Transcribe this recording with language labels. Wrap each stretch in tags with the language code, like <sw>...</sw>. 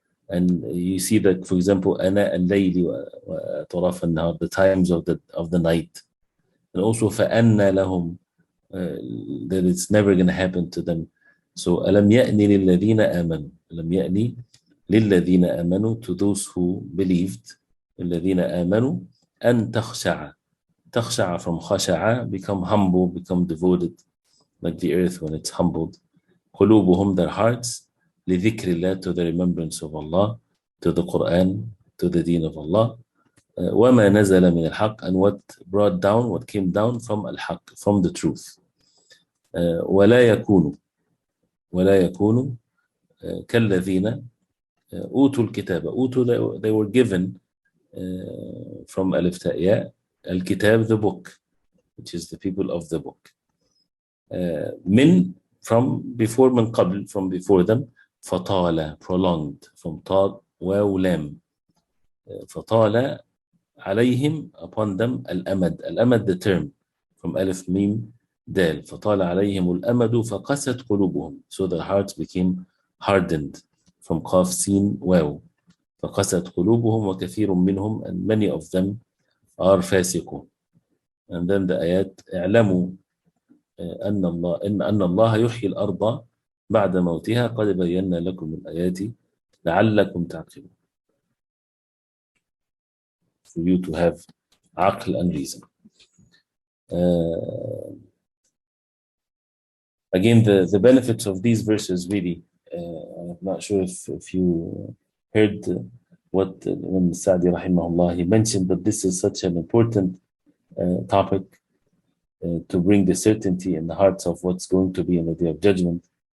<en>And you see that, for example,</en> <ar>ana al-layli wa atraf an-nahar,</ar> <en>the times of the night. And also</en> <ar>فَأَنَّ لَهُمْ,</ar> <en>that it's never going to happen to them.</en> <ar>So أَلَمْ يَأْنِ لِلَّذِينَ آمَنُوا, أَلَمْ يَأْنِ لِلَّذِينَ آمَنُوا,</ar> <en>to those who believed,</en> <ar>الَّذِينَ آمَنُوا أَن تَخْشَعَ. تَخْشَعَ</ar> <en>from خَشَعَ, become humble, become devoted, like the earth when it's humbled. قُلُوبُهُمْ, their hearts,</en> <ar>لِذِكْرِ اللَّهِ,</ar> <en>to the remembrance of Allah, to the Quran, to the deen of Allah.</en> <ar>وَمَا نَزَلَ مِنَ الْحَقِّ,</ar> <en>and what came down from al-haqq, from the truth.</en> <ar>وَلَا يَكُونُوا كَالَّذِينَ أُوتُوا الْكِتَابَ.</ar> <en>أُوتُوا, they were given from alif ta ya, al-kitab, the book, which is the people of the book. Min, from before, min qabl, from before them.</en> <ar>فَطَالَ,</ar> <en>prolonged, from ta waw lam.</en> <ar>فَطَالَ عليهم,</ar> <en>upon them, الأمد, the term, from alif mim dal.</en> <ar>فطال عليهم الأمد فقست قلوبهم,</ar> <en>so their hearts became hardened, from</en> <ar>قاف سين واو. فقست قلوبهم وكثير منهم,</ar> <en>and many of them are</en> <ar>فاسقون.</ar> <en>And then the ayat</en> <ar>اعلموا أن الله يحيي الأرض بعد موتها قد بينا لكم الآيات لعلكم تعقلون.</ar> <en>For you to have aql and reason. Again, the benefits of these verses, really, I'm not sure if you heard when Sa'di rahimahullah, he mentioned that this is such an important topic to bring the certainty in the hearts of what's going to be in the Day of Judgment.</en>